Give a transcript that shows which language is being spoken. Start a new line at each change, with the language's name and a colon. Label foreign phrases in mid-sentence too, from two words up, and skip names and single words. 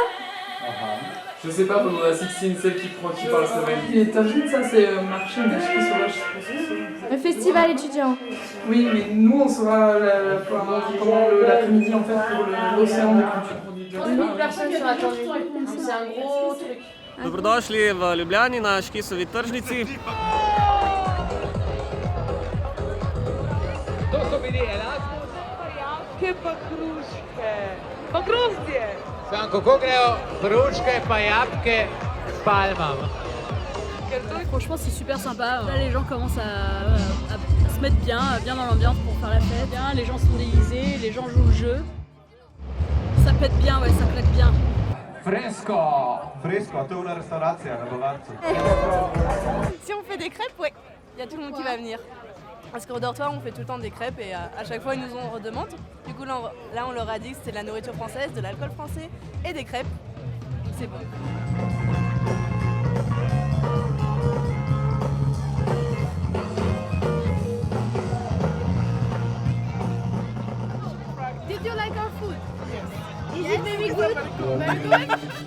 French: Je sais pas, pendant la 16, celle qui parle slovène. Les tagines, ça c'est marché, mais je sais pas. Le festival étudiant. Oui, mais nous on sera pendant l'après-midi en fait pour l'océan de culture. 1000 personnes sont attendues. C'est un gros truc.
Slovenian: Dobrodošli v Ljubljani na Škisovi tržnici. To so bili Erasmus, pa kruške. Pa grozdje. Sam, kako grejo kruške pa jabke s palmama?
French: Franchement, c'est super sympa. Là, les gens commencent à se mettre bien dans l'ambiance pour faire la fête. Les gens sont déguisés, les gens jouent le jeu. Ça pète bien, ouais, ça claque bien.
Slovenian: Fresco, to je una restauracija na Dolarcu.
French: Si on fait des crêpes, ouais, il y a tout le monde qui va venir. Parce qu'au dortoir, on fait tout le temps des crêpes et à chaque fois, ils nous en redemandent. Du coup, là, on leur a dit que c'était de la nourriture française, de l'alcool français et des crêpes. Donc, c'est bon.
English: Did you like our food? Yes. Is it very good? Very good?